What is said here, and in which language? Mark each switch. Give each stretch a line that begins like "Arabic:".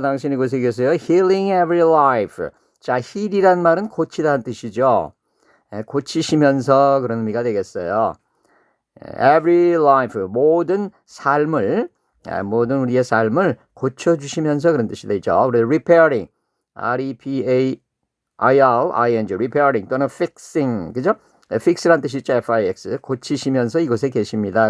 Korean: 당신이 이곳에 계세요.
English: Healing every life.
Korean: 자, heal이란 말은 고치다는 뜻이죠. 고치시면서 그런 의미가 되겠어요.
English: Every life,
Korean: 모든 삶을, 모든 우리의 삶을 고쳐주시면서 그런 뜻이 되죠. 우리 repairing, R-E-P-A-I-R-I-N-G, repairing 또는 fixing, 그죠? fix라는 뜻이 있죠, F-I-X, 고치시면서 이곳에 계십니다.